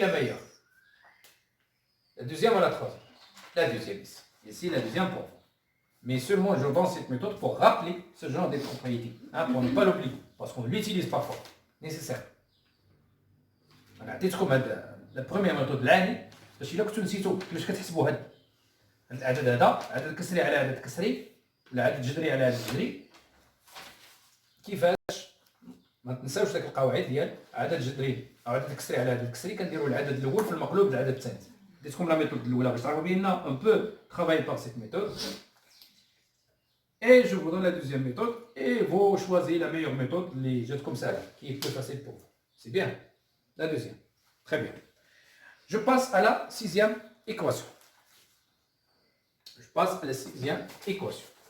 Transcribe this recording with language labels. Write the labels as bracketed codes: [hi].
[fr] Quelle est la meilleure La deuxième ou la troisième La deuxième ici. Ici la deuxième pour vous. Mais seulement je vends cette méthode pour rappeler ce genre de propriétés. Hein, pour ne pas l'oublier. Parce qu'on l'utilise parfois. Nécessaire. Voilà. La première méthode l'année. [ar] باش الا كنتو نسيتو كيفاش كتحسبوا هاد العدد هذا عدد كسري على عدد كسري ولا عدد جذري على عدد جذري كيفاش ما تنساوش داك القواعد ديال عدد جذري او عدد كسري على عدد كسري كنديروا العدد الاول في المقلوب بالعدد الثاني ديتكم لا ميثود الاولى باش تعرفوا بان [fr] on peut travailler par cette méthode et je vous donne la deuxième méthode et vous choisissez la meilleure méthode les jeux comme ça qui est plus facile pour vous c'est bien la deuxième très bien. Je passe à la sixième équation. Je passe à la sixième équation.